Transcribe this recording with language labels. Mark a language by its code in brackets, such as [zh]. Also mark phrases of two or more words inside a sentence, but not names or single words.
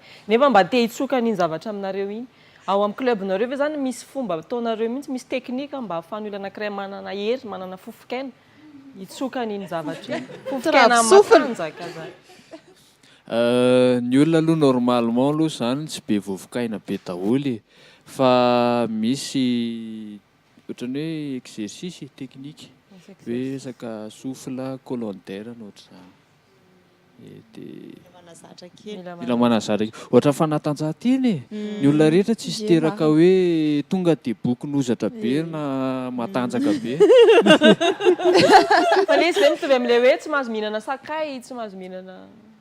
[mg] Nefa mba te hitsoka n'iny zavatra aminareo iny. Ao amin'ny clubnareo ve zany misy fomba ataonareo mihitsy, misy teknika mba ahafahan'ny olona anankiray manana hery, manana fofokaina hitsoka n'iny zavatra iny. Fofokaina matanjaka zany. Ny olona aloha normalement aloha zany tsy be vovokaina be daholo fa misy ohatrany hoe [fr] exercice technique [mg] hoe resaka [fr] souffle colonne d'air [mg] ohatr'izany. Mila manazatra kely ohatra fanatanjahantena ny olona rehetra tsisy teraka hoe tonga dia boky nozatra be na matanjaka be. Fa izy zay mitovy amin'ilay hoe tsy mahazo mihinana sakay, tsy mahazo mihinana